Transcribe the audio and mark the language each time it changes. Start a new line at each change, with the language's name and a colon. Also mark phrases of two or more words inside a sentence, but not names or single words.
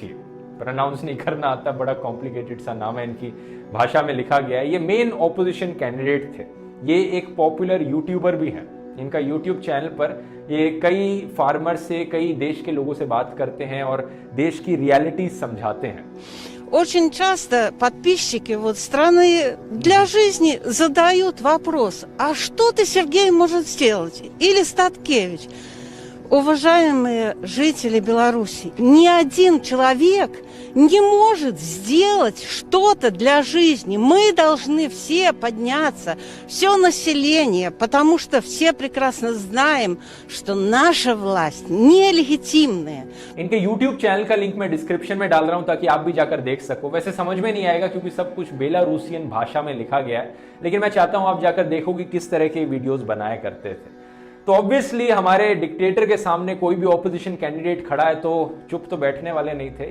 Hindi: प्रोनाउंस नहीं करना आता, बड़ा कॉम्प्लिकेटेड सा नाम है, इनकी भाषा में लिखा गया है। ये
English: main opposition candidate
Hindi: थे। ये एक
English: popular YouTuber
Hindi: भी है। इनका
English: YouTube channel
Hindi: पर ये कई फार्मर से, कई देश के लोगों से बात करते हैं और देश की रियलिटी समझाते हैं।
Russian: Очень часто подписчики страны для жизни задают вопрос: а что ты, Сергей, может сделать? Или Статкевич? Уважаемые жители Беларуси, ни один человек не может сделать что-то для жизни. Мы должны все подняться, все население, потому что все прекрасно знаем, что наша власть нелегитимная.
Hindi: इनके
English: YouTube channel
Hindi: का लिंक मैं डिस्क्रिप्शन में डाल रहा हूं ताकि आप भी जाकर देख सको। वैसे समझ में नहीं आएगा क्योंकि सब कुछ बेलारूसियन भाषा में लिखा गया है, लेकिन मैं चाहता हूं आप जाकर देखो कि किस तरह के वीडियोस बनाया करते थे। तो ऑब्वियसली हमारे डिक्टेटर के सामने कोई भी
English: opposition candidate
Hindi: खड़ा है तो चुप तो बैठने वाले नहीं थे।